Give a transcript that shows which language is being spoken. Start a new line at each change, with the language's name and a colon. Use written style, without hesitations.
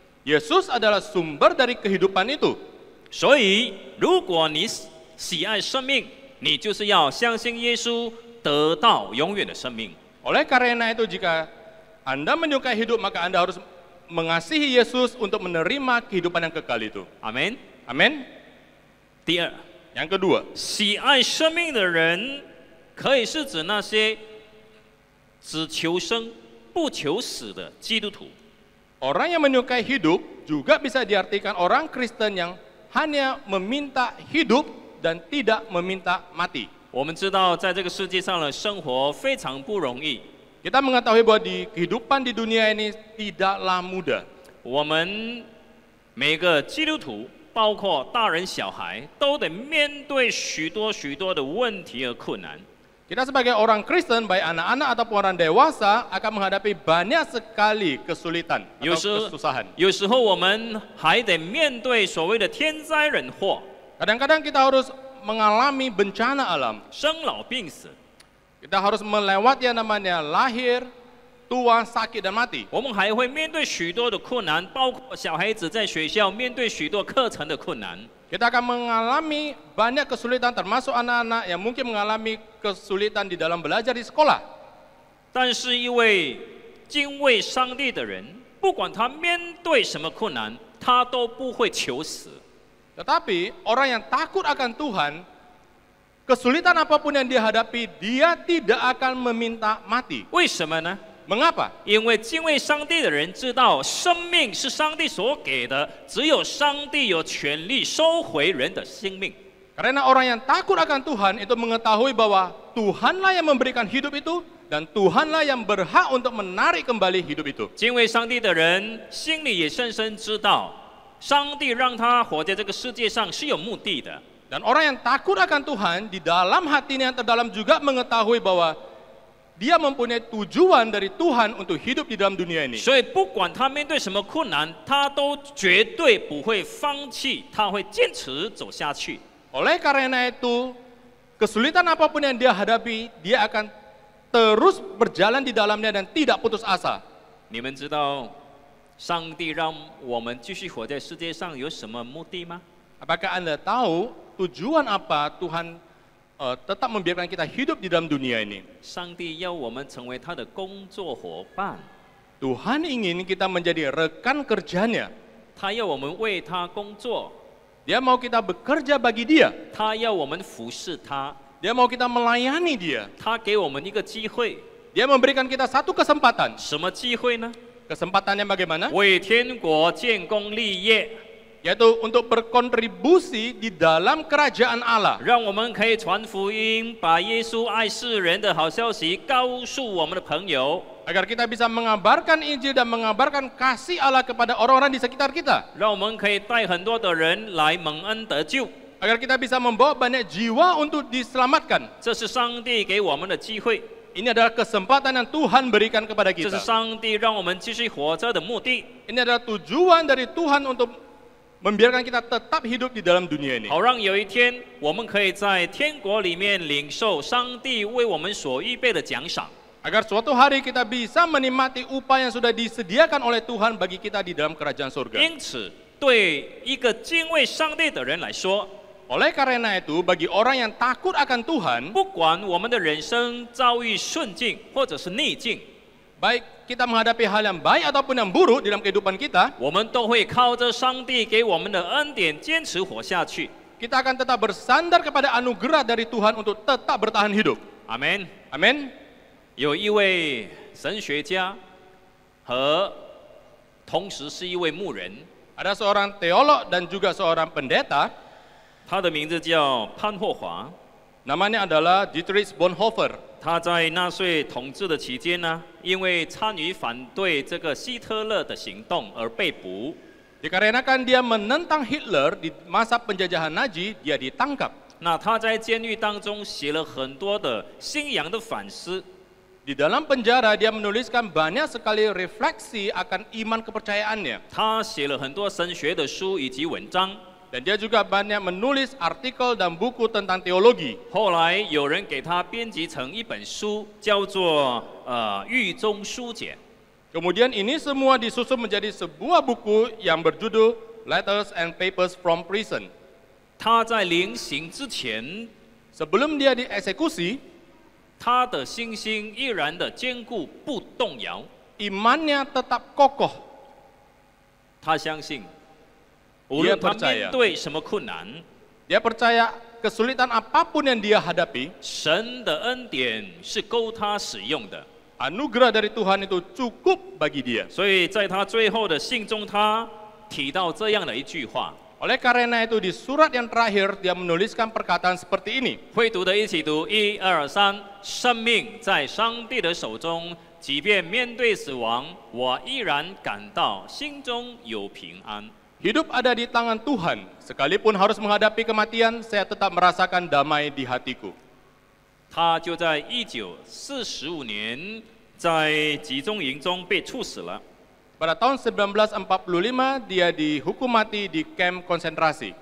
Indonesian: Yesus adalah sumber dari kehidupan itu.
Chinese: 所以，如果你喜爱生命，你就是要相信耶稣，得到永远的生命。
Indonesian: Oleh karena itu, jika Anda menyukai hidup, maka Anda harus mengasihi Yesus untuk menerima kehidupan yang kekal itu.
Chinese: 阿门。
Indonesian: Amin.
Chinese: 第二，
Indonesian: Yang kedua,
Chinese: 喜爱生命的人，可以是指那些只求生不求死的基督徒。
Indonesian: orang yang menyukai hidup juga bisa diartikan orang Kristen yang hanya meminta hidup dan tidak meminta mati.
Chinese: 我们知道，在这个世界上的生活非常不容易。
Indonesian: Kita mengetahui bahwa di kehidupan di dunia ini tidaklah mudah.
Chinese: 我们每个基督徒，包括大人小孩，都得面对许多的问题和困难。
Indonesian: Kita sebagai orang Kristen, baik anak-anak ataupun orang dewasa, akan menghadapi banyak sekali kesulitan
Chinese: 有
Indonesian: atau
Chinese: 时
Indonesian: kesusahan.
Chinese: 有时候我们还得面对所谓的天灾人祸、
Indonesian: Kadang-kadang kita harus mengalami bencana alam.
Chinese: 生老病死，
Indonesian: Kita harus melewati yang namanya lahir, tua, sakit, dan mati.
Chinese: 我们还会面对许多的困难，包括小孩子在学校面对许多课程的困难。
Indonesian: Kita akan mengalami banyak kesulitan, termasuk anak-anak yang mungkin mengalami kesulitan di dalam belajar di sekolah.
Chinese: 但是一位敬畏上帝的人，不管他面对什么困难，他都不会求死。
Indonesian: Tetapi orang yang takut akan Tuhan, kesulitan apapun yang dia hadapi, dia tidak akan meminta mati.
Chinese: 为什么呢？
Indonesian: Mengapa?
Chinese: 因为敬畏上帝的人知道，生命是上帝所给的，只有上帝有权利收回人的生命。
Indonesian: Karena orang yang takut akan Tuhan itu mengetahui bahwa Tuhanlah yang memberikan hidup itu, dan Tuhanlah yang berhak untuk menarik kembali hidup itu.
Chinese: 敬畏上帝的人心里也深深知道，上帝让他活在这个世界上是有目的的。
Indonesian: Dan orang yang takut akan Tuhan, di dalam hatinya yang terdalam juga mengetahui bahwa dia mempunyai tujuan dari Tuhan untuk hidup di dalam dunia ini.
Chinese: 所以不管他面对什么困难，他都绝对不会放弃，他会坚持走下去。
Indonesian: Oleh karena itu, kesulitan apapun yang dia hadapi, dia akan terus berjalan di dalamnya dan tidak putus asa.
Chinese: 你们知道，上帝让我们继续活在世界上有什么目的吗？
Indonesian: Apakah Anda tahu tujuan apa Tuhan tetap membiarkan kita hidup di dalam dunia ini?
Chinese: 上帝要我们成为他的工作伙伴，
Indonesian: Tuhan ingin kita menjadi rekan kerjanya.
Chinese: 他要我们为他工作，
Indonesian: Dia mau kita bekerja bagi dia.
Chinese: 他要我们服侍他，
Indonesian: Dia mau kita melayani dia.
Chinese: 他给我们一个机会，
Indonesian: Dia memberikan kita satu kesempatan.
Chinese: 什么机会呢？
Indonesian: Kesempatannya bagaimana?
Chinese: 为天国建功立业，
Indonesian: Yaitu untuk berkontribusi di dalam kerajaan Allah.
Chinese: 让我们可以传福音，把耶稣爱世人的好消息告诉我们的朋友，
Indonesian: Agar kita bisa mengabarkan Injil dan mengabarkan kasih Allah kepada orang-orang di sekitar kita.
Chinese: 让我们可以带很多的人来蒙恩得救。
Indonesian: Agar kita bisa membawa banyak jiwa untuk diselamatkan.
Chinese: 这是上帝给我们的机会，
Indonesian: Ini adalah kesempatan yang Tuhan berikan kepada
Chinese: 这是
Indonesian: kita.
Chinese: 上帝让我们继续活着的目的，
Indonesian: Ini adalah tujuan dari Tuhan untuk membiarkan kita tetap hidup di dalam dunia ini.
Chinese: 好让有一天我们可以在天国里面领受上帝为我们所预备的奖赏。
Indonesian: Agar suatu hari kita bisa menikmati upah yang sudah disediakan oleh Tuhan bagi kita di dalam kerajaan surga.
Chinese: 因此，对一个敬畏上帝的人来说，
Indonesian: Oleh karena itu, bagi orang yang takut akan Tuhan,
Chinese: 不管我们的人生遭遇顺境或者是逆境，
Indonesian: baik kita menghadapi hal yang baik ataupun yang buruk dalam kehidupan kita,
Chinese: 我们都会靠着上帝给我们的恩典坚持活下去。
Indonesian: kita akan tetap bersandar kepada anugerah dari Tuhan untuk tetap bertahan hidup.
Chinese: 阿门。
Indonesian: Amin.
Chinese: 有一位神学家和同时是一位牧人，
Indonesian: Ada seorang teolog dan juga seorang pendeta,
Chinese: 他的名字叫潘霍华。
Indonesian: namanya adalah Dietrich Bonhoeffer.
Chinese: 他在纳粹统治的期间呢，因为参与反对这个希特勒的行动而被捕。
Indonesian: Dikarenakan dia menentang Hitler di masa penjajahan Nazi, dia ditangkap.
Chinese: 那他在监狱当中写了很多的信仰的反思，
Indonesian: Di dalam penjara dia menuliskan banyak sekali refleksi akan iman kepercayaannya.
Chinese: 他写了很多神学的书以及文章。
Indonesian: Dan dia juga banyak menulis artikel dan buku tentang teologi.
Chinese: 后来有人给他编辑成一本书，叫做狱中书简。
Indonesian: Kemudian ini semua disusun menjadi sebuah buku yang berjudul Letters and Papers from Prison.
Chinese: 他在临刑之前，
Indonesian: Sebelum dia dieksekusi,
Chinese: 他的信心依然的坚固不动摇。
Indonesian: imannya tetap kokoh.
Chinese: 他相信，无论他
Indonesian: percaya
Chinese: 面对什么困难，
Indonesian: Dia percaya kesulitan apapun yang dia hadapi,
Chinese: 神的恩典是够他使用的。
Indonesian: anugerah dari Tuhan itu cukup bagi dia.
Chinese: 所以在他最后的信中，他提到这样的一句话，
Indonesian: Oleh karena itu di surat yang terakhir dia menuliskan perkataan seperti ini.
Chinese: 会读的一起读，1、2、3，生命在上帝的手中，即便面对死亡，我依然感到心中有平安。
Indonesian: Hidup ada di tangan Tuhan. Sekalipun harus menghadapi kematian, saya tetap merasakan damai di hatiku.
Chinese: 他就在1945年在集中营中被处死了。
Indonesian: Pada tahun 1945 dia dihukum mati di kamp konsentrasi.